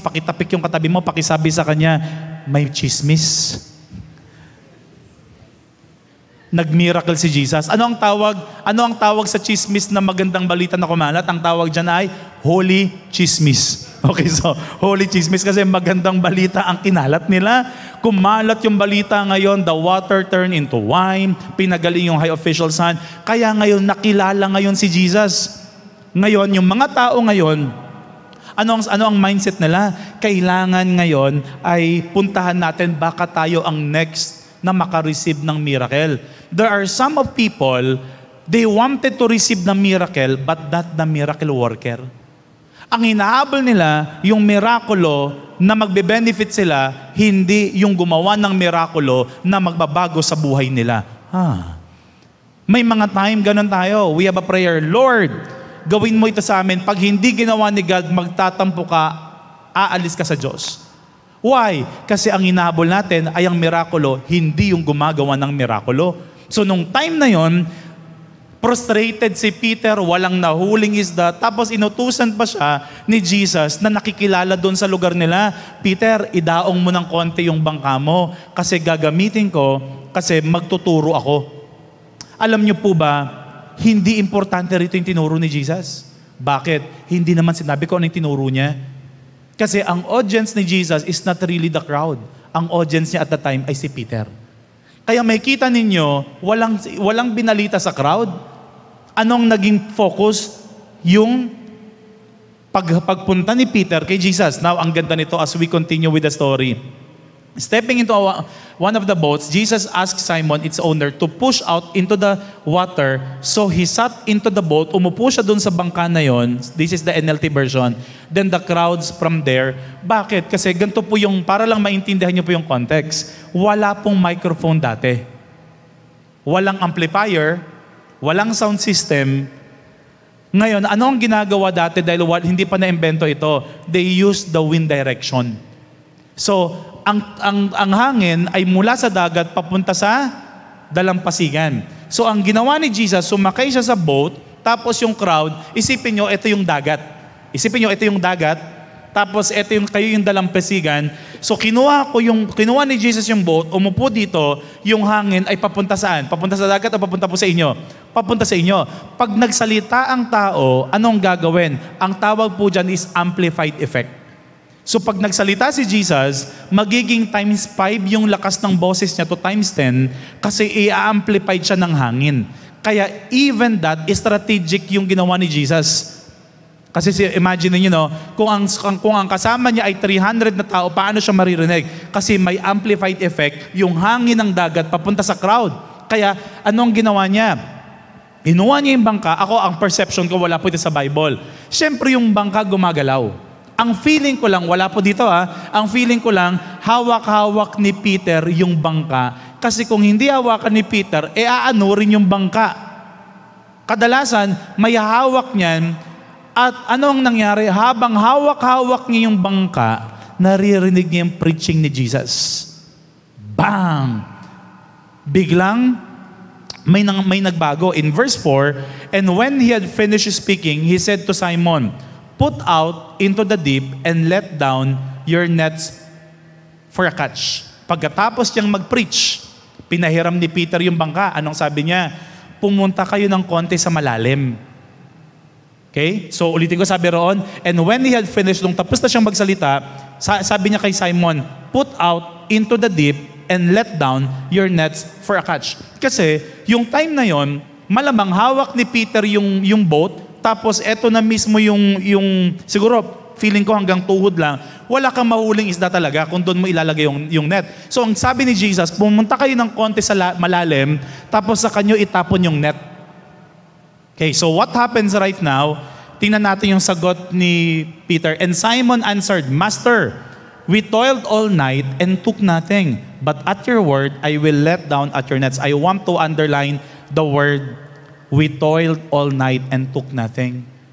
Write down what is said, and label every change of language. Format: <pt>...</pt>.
<tl>Pakitapik yung katabi mo, pakisabi sa kanya, may chismis. Nag-miracle si Jesus. Ano ang tawag sa chismis na magandang balita na kumalat? Ang tawag dyan ay holy chismis. Okay, so holy chismis kasi magandang balita ang kinalat nila. Kumalat yung balita ngayon,</tl> <en>the water turned into wine,</en> <tl>pinagaling yung high official son. Kaya ngayon, nakilala ngayon si Jesus. Ngayon, yung mga tao ngayon, Ano ang mindset nila? Kailangan ngayon ay puntahan natin baka tayo ang next na makareceive ng miracle.</tl> <en>There are some of people, they wanted to receive the miracle but not the miracle worker.</en> <tl>Ang hinahabol nila, yung mirakulo na magbe-benefit sila, hindi yung gumawa ng mirakulo na magbabago sa buhay nila. May mga time ganun tayo.</tl> <en>We have a prayer,</en> <tl>Lord, gawin mo ito sa amin. Pag hindi ginawa ni God, magtatampo ka, aalis ka sa Diyos. Why? Kasi ang hinahabol natin ay ang mirakulo, hindi yung gumagawa ng mirakulo. So nung time na yon, prostrated si Peter, walang nahuling isda, tapos inutusan pa siya ni Jesus na nakikilala doon sa lugar nila. Peter, idaong mo ng konti yung bangka mo kasi gagamitin ko kasi magtuturo ako. Alam niyo po ba, hindi importante rito yung tinuro ni Jesus. Bakit? Hindi naman sinabi ko ano yung tinuro niya. Kasi ang audience ni Jesus</tl> <en>is not really the crowd.</en> <tl>Ang audience niya</tl> <en>at the time</en> <tl>ay si Peter. Kaya may kita ninyo, walang binalita sa crowd. Anong naging focus? Yung pagpunta ni Peter kay Jesus.</tl> <en>Now,</en> <tl>ang ganda nito</tl> <en>as we continue with the story. Stepping into one of the boats, Jesus asked Simon, its owner, to push out into the water. So he sat into the boat,</en> <tl>umupo siya dun sa bangka na yon.</tl> <en>This is the NLT version. Then the crowds from there.</en> <tl>Bakit? Kasi ganito po yung, para lang maintindihan niyo po yung context. Wala pong microphone dati. Walang amplifier, walang sound system. Ngayon, ano ang ginagawa dati dahil hindi pa na-invento ito?</tl> <en>They use the wind direction.</en> <tl>So, ang hangin ay mula sa dagat papunta sa dalampasigan. So ang ginawa ni Jesus, sumakay siya sa boat, tapos yung crowd, isipin nyo, ito yung dagat. Isipin nyo, ito yung dagat, tapos ito yung kayo yung dalampasigan. So kinuha ni Jesus yung boat, umupo dito, yung hangin ay papunta saan? Papunta sa dagat o papunta po sa inyo? Papunta sa inyo. Pag nagsalita ang tao, anong gagawin? Ang tawag po dyan is amplified effect. So pag nagsalita si Jesus, magiging times 5 yung lakas ng boses niya to times 10 kasi i-amplified siya ng hangin. Kaya even that, strategic yung ginawa ni Jesus. Kasi imagine niyo, no, kung ang kasama niya ay 300 na tao, paano siya maririnig? Kasi may amplified effect yung hangin ng dagat papunta sa crowd. Kaya anong ginawa niya? Inuha niya yung bangka. Ako, ang perception ko, wala po ito sa Bible. Siyempre yung bangka gumagalaw. Ang feeling ko lang, wala po dito ang feeling ko lang, hawak-hawak ni Peter yung bangka. Kasi kung hindi hawakan ni Peter, aano rin yung bangka. Kadalasan, may hawak niyan, at ano ang nangyari? Habang hawak-hawak niya yung bangka, naririnig niya yung preaching ni Jesus. Bang! Biglang, may nagbago.</tl> <en>In verse 4, and when he had finished speaking, he said to Simon, put out into the deep and let down your nets for a catch.</en> <tl>Pagkatapos niyang mag-preach, pinahiram ni Peter yung bangka. Anong sabi niya? Pumunta kayo ng konti sa malalim. Okay? So ulitin ko, sabi roon,</tl> <en>and when he had finished,</en> <tl>nung tapos na siyang magsalita,</tl> <en>sabi niya kay Simon, put out into the deep and let down your nets for a catch.</en> <tl>Kasi yung time na yon, malamang hawak ni Peter yung boat. Tapos eto na mismo yung siguro feeling ko hanggang tuhod lang, wala kang mahuling isda talaga kung doon mo ilalagay yung net. So ang sabi ni Jesus, pumunta kayo ng konti sa malalim, tapos sa kanyo itapon yung net.</tl> <en>Okay, so what happens right now?</en> <tl>Tingnan natin yung sagot ni Peter.</tl> <en>And Simon answered, Master, we toiled all night and took nothing. But at your word, I will let down at your nets. I want to underline the word, we toiled all night and took nothing.</en>